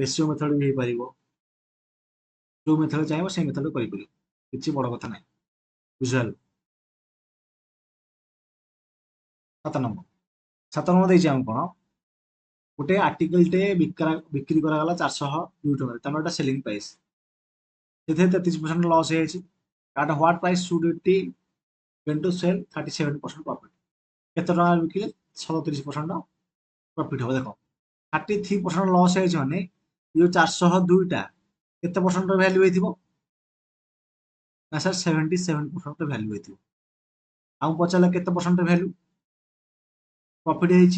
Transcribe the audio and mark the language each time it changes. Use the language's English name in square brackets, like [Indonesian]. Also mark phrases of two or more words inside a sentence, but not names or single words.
[English] ratio method [Odia] ବି ହେଇପାରିବ, ଯୋଉ ମେଥଡ ଚାହିଁବ ସେଇ ମେଥଡ କରିପାରିବ, କିଛି ବଡ କଥା ନାହିଁ, ବୁଝିପାରିଲ? 7 ନମ୍ବର 7 ନମ୍ବର ଦେଇଛି ଆମକୁ କଣ, ଗୋଟେ ଆର୍ଟିକଲଟେ ବିକ୍ରି କରାଗଲା 402 ଟଙ୍କାରେ, ତାଙ୍କର ଏଟା [English] selling price, [Odia] ସେଥିରେ 33% ଲସ୍ ହେଇଯାଇଛି। [English] at what price should it went to sell 37% profit? [Odia] କେତେ ଟଙ୍କା ବିକିଲେ 37% ପ୍ରଫିଟ୍ ହବ? ଦେଖ 33% ଲସ୍ ହେଇଛି ମାନେ ଏ ଯୋଉ 402ଟା କେତେ ପରସେଣ୍ଟର ଭ୍ୟାଲ୍ୟୁ ହେଇଥିବ? ନା ସାର୍ 77% ଭ୍ୟାଲ୍ୟୁ ହେଇଥିବ। ଆଉ ପଚାରିଲା କେତେ [English] percent value profit [Odia] ହେଇଛି?